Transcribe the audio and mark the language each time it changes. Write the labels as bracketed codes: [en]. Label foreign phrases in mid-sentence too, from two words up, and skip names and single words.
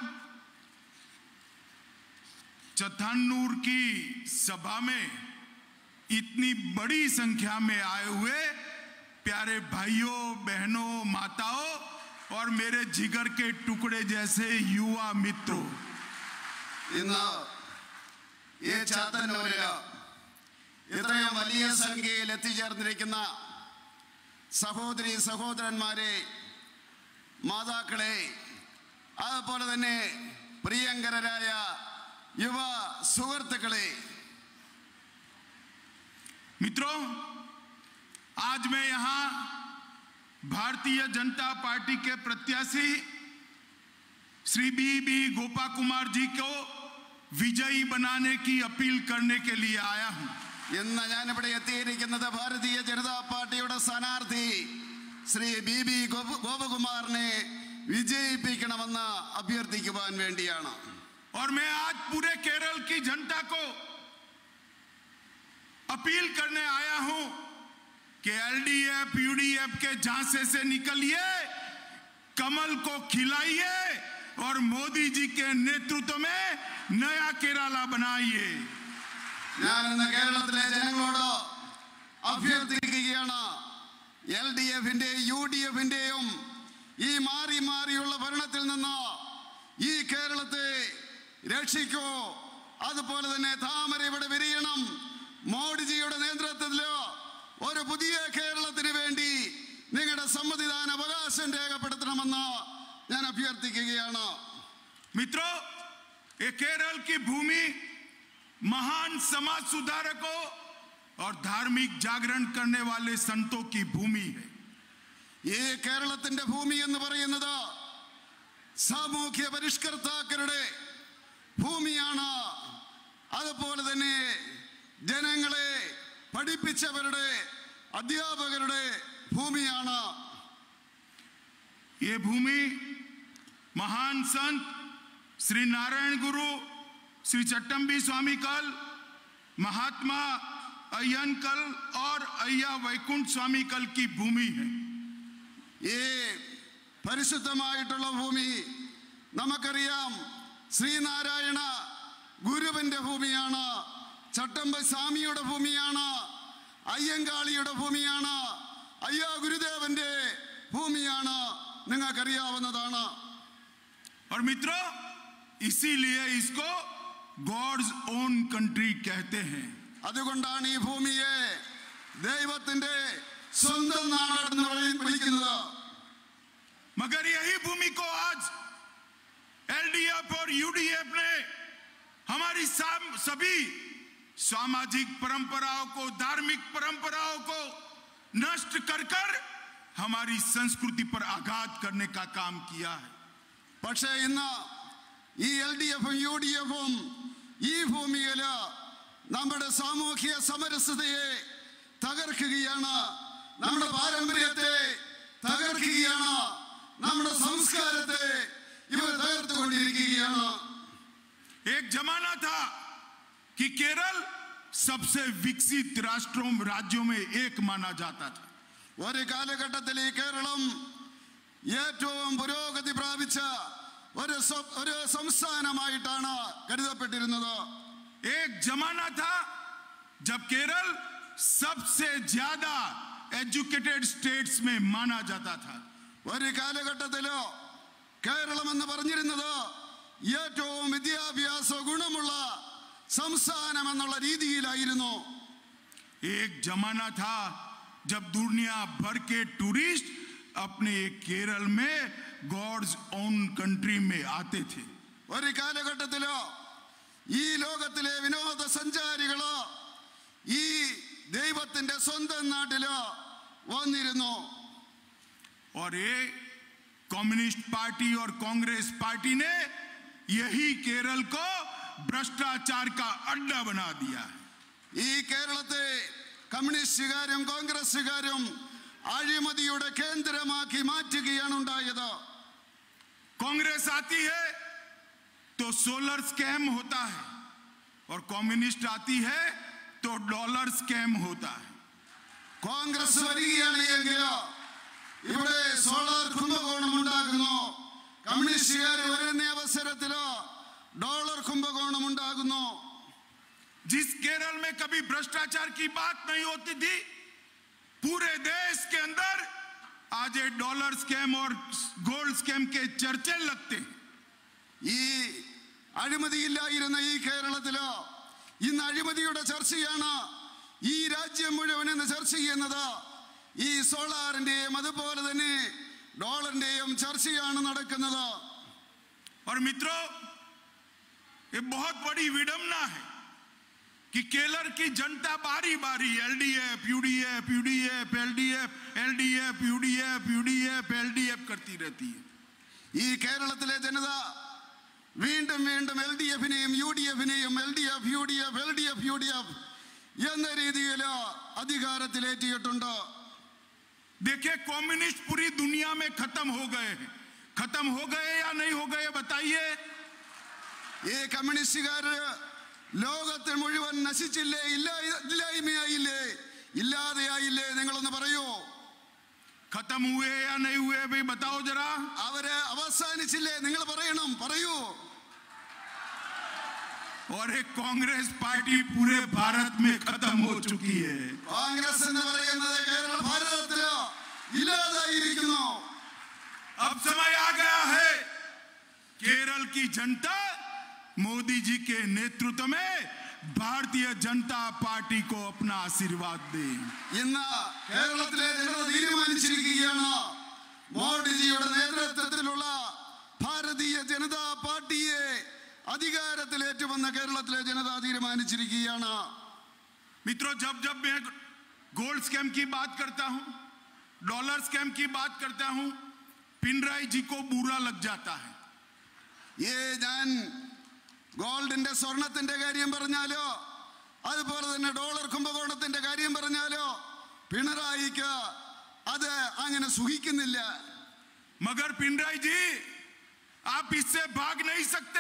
[hi] चथानूर की सभा में इतनी बड़ी संख्या में आए हुए प्यारे भाइयों बहनों माताओं और मेरे जिगर के टुकड़े जैसे युवा मित्रों, [ml] ഇന്ന് ഈ ചാത്തന്നൂരിൽ ഇത്രയും വലിയ സംഖ്യയിൽ എത്തിച്ചേർന്നിരിക്കുന്ന സഹോദരി സഹോദരന്മാരെ, മാതാക്കളെ, അതുപോലെ തന്നെ പ്രിയങ്കരായ യുവ സുഹൃത്തുക്കളെ, [hi] मित्रों, आज मैं यहां भारतीय जनता पार्टी के प्रत्याशी श्री बी गोपा कुमार जी को विजयी बनाने की अपील करने के लिए आया हूं. [ml] ഇന്ന് ഞാനിവിടെ എത്തിയിരിക്കുന്നത് ഭാരതീയ ജനതാ പാർട്ടിയുടെ സ്ഥാനാർത്ഥി ശ്രീ ബി ഗോപകുമാറിനെ വിജയിപ്പിക്കണമെന്ന് അഭ്യർത്ഥിക്കുവാൻ വേണ്ടിയാണ്. [hi] और मैं आज पूरे केरल की जनता को अपील करने आया हूं कि एलडीएफ यूडीएफ के झांसे से निकलिए, कमल को खिलाइए और मोदी जी के नेतृत्व में नया केरला बनाइए. [ml] ഞാൻ ഇന്ന് കേരളത്തിലെ ജനങ്ങളോട് അഭ്യർത്ഥിക്കുകയാണ്, എൽഡിഎഫിന്റെ യുഡിഎഫിന്റെയും ഈ മാറി മാറിയുള്ള ഭരണത്തിൽ നിന്ന് ഈ കേരളത്തെ രക്ഷിക്കൂ. അതുപോലെ തന്നെ താമര ഇവിടെ വിരിയണം. മോഡിജിയുടെ നേതൃത്വത്തിൽ ഒരു പുതിയ കേരളത്തിന് വേണ്ടി നിങ്ങളുടെ സമ്മതിദാന അവകാശം രേഖപ്പെടുത്തണമെന്ന് ഞാൻ അഭ്യർത്ഥിക്കുകയാണ്. [hi] मित्रों, ये केरल की भूमि महान समाज सुधारकों और धार्मिक जागरण करने वाले संतों की भूमि है. [ml] ഈ കേരളത്തിന്റെ ഭൂമി എന്ന് പറയുന്നത് സാമൂഹ്യ പരിഷ്കർത്താക്കളുടെ ഭൂമിയാണ്. അതുപോലെ തന്നെ ജനങ്ങളെ പഠിപ്പിച്ചവരുടെ അധ്യാപകരുടെ ഭൂമിയാണ്. [hi] ये भूमि महान संत श्री नारायण गुरु श्री चट्टंबी स्वामी कल, महात्मा अय्यन कल और अय्या वैकुंठ स्वामी कल की भूमि है. [ml] ഈ പരിശുദ്ധമായിട്ടുള്ള ഭൂമി നമുക്കറിയാം, ശ്രീനാരായണ ഗുരുവിന്റെ ഭൂമിയാണ്, ചട്ടമ്പി സ്വാമിയുടെ ഭൂമിയാണ്, അയ്യങ്കാളിയുടെ ഭൂമിയാണ്, അയ്യാ ഗുരുദേവന്റെ ഭൂമിയാണ്, നിങ്ങൾക്കറിയാവുന്നതാണ്. [hi] और मित्रों, इसीलिए इसको [en] God's own country [hi] कहते हैं. [ml] അതുകൊണ്ടാണ് ഈ ഭൂമിയെ ദൈവത്തിന്റെ സ്വന്തം നാടെന്ന് വിളിക്കുന്നത്. [hi] मगर यही भूमि को आज एलडीएफ और यूडीएफ ने हमारी सभी सामाजिक परंपराओं को, धार्मिक परंपराओं को नष्ट कर कर हमारी संस्कृति पर आघात करने का काम किया है. [ml] പക്ഷേ ഇന്ന് ഈ എൽഡിഎഫും യുഡിഎഫും ഈ ഭൂമിയിൽ നമ്മുടെ സാമൂഹ്യ സമരസതയെ തകർക്കുകയാണ്, നമ്മുടെ പാരമ്പര്യത്തെ തകർക്കുകയാണ്, നമ്മുടെ സംസ്കാരത്തെ ഇവർ തകർത്തുകൊണ്ടിരിക്കുകയാണ്. [hi] एक जमाना था कि केरल सबसे विकसित राज्यों में एक माना जाता था. [ml] ഒരു കാലഘട്ടത്തിൽ ഈ കേരളം ഏറ്റവും പുരോഗതി പ്രാപിച്ച ഒരു സംസ്ഥാനമായിട്ടാണ് കരുതപ്പെട്ടിരുന്നത്. [hi] एक जमाना था जब केरल सबसे ज्यादा [en] educated states [hi] में माना जाता था. [ml] ഒരു കാലഘട്ടത്തിലോ കേരളം എന്ന് പറഞ്ഞിരുന്നത് ഏറ്റവും വിദ്യാഭ്യാസ ഗുണമുള്ള സംസ്ഥാനം എന്നുള്ള രീതിയിലായിരുന്നു. [hi] एक जमाना था जब दुनिया भर के टूरिस्ट अपने केरल में [en] God's own country [hi] में आते थे. [ml] ഒരു കാലഘട്ടത്തിലോ ഈ ലോകത്തിലെ വിനോദസഞ്ചാരികളോ ഈ ദൈവത്തിന്റെ സ്വന്തം നാട്ടിലോ വന്നിരുന്നു. [hi] और ये कम्युनिस्ट पार्टी और कांग्रेस पार्टी ने यही केरल को भ्रष्टाचार का अड्डा बना दिया है. [ml] ഈ കേരളത്തെ കമ്മ്യൂണിസ്റ്റുകാരും കോൺഗ്രസുകാരും അഴിമതിയുടെ കേന്ദ്രമാക്കി മാറ്റുകയാണ് ഉണ്ടായത്. [hi] कांग्रेस आती है तो [en] solar scam [hi] होता है और कम्युनिस्ट आती है तो [en] dollar scam [hi] होता है. [ml] കോൺഗ്രസ് വരികയാണെങ്കിലോ ഇവിടെ സോളാർ കുംഭകോണം ഉണ്ടാകുന്നു. കമ്മ്യൂണിസ്റ്റുകാർ വരുന്ന അവസരത്തിലോ ഡോളർ കുംഭകോണം ഉണ്ടാകുന്നു. [hi] जिस केरल में कभी भ्रष्टाचार की बात नहीं होती थी, पूरे देश के अंदर आज ये [en] dollar scam [hi] और [en] gold scam [hi] के चर्चे लगते हैं. [ml] ഈ അഴിമതിയില്ലായിരുന്ന ഈ കേരളത്തിലോ ഇന്ന് അഴിമതിയുടെ ചർച്ചയാണ് ഈ രാജ്യം മുഴുവൻ ഇന്ന് ചർച്ച ചെയ്യുന്നത്. ഈ സോളാറിന്റെയും അതുപോലെ തന്നെ ഡോളറിന്റെയും ചർച്ചയാണ് നടക്കുന്നത്. [hi] और मित्रों, ये बहुत बड़ी विडंबना है कि केरल की जनता बारी बारी एलडीएफ यूडीएफ यूडीएफ एलडीएफ एलडीएफ यूडीएफ यूडीएफ एलडीएफ करती रहती है. [ml] ഈ കേരളത്തിലെ ജനത വീണ്ടും വീണ്ടും എൽഡിഎഫിനെയും യുഡിഎഫിനെയും എൽഡിഎഫ് യുഡിഎഫ് എൽഡിഎഫ് യുഡിഎഫ് എന്ന രീതിയിൽ അധികാരത്തിലേറ്റിയിട്ടുണ്ട്. [hi] देखिए, कम्युनिस्ट पूरी दुनिया में खत्म हो गए हैं. खत्म हो गए या नहीं हो गए बताइए. [ml] ഈ കമ്മ്യൂണിസ്റ്റുകാര് ലോകത്തിൽ മുഴുവൻ നശിച്ചില്ലേ, ഇല്ലായ്മയായില്ലേ, ഇല്ലാതെയായില്ലേ? നിങ്ങളൊന്ന് പറയൂ. [hi] खत्म हुए या नहीं हुए भाई बताओ जरा. [ml] അവര് അവസാനിച്ചില്ലേ? നിങ്ങൾ പറയണം, പറയൂ. [hi] और एक कांग्रेस पार्टी पूरे भारत में खत्म हो चुकी है. [ml] കോൺഗ്രസ് എന്ന് പറയുന്നത് കേരള ഭാരതത്തിലോ ഇല്ലാതായിരിക്കുന്നു. [hi] अब समय आ गया है केरल की जनता मोदी जी के नेतृत्व में भारतीय जनता पार्टी को अपना आशीर्वाद दे. [ml] ഇന്ന് കേരളത്തിലെ ജനത തീരുമാനിച്ചിരിക്കുകയാണ് മോഡിജിയുടെ നേതൃത്വത്തിലുള്ള ഭാരതീയ ജനതാ പാർട്ടിയെ അധികാരത്തിലേറ്റുവന്ന കേരളത്തിലെ ജനത തീരുമാനിച്ചിരിക്കുകയാണ്. [hi] मित्रों, जब जब मैं [en] gold scam [hi] की बात करता हूं, [en] dollar scam [hi] की बात करता हूं, पिनराई जी को बुरा लग जाता है. [ml] ഞാൻ ഗോൾഡിന്റെ സ്വർണത്തിന്റെ കാര്യം പറഞ്ഞാലോ അതുപോലെ തന്നെ ഡോളർ കുംഭകോണത്തിന്റെ കാര്യം പറഞ്ഞാലോ പിണറായിക്ക് അത് അങ്ങനെ സുഖിക്കുന്നില്ല. [hi] मगर पिनराई जी, आप इससे भाग नहीं सकते.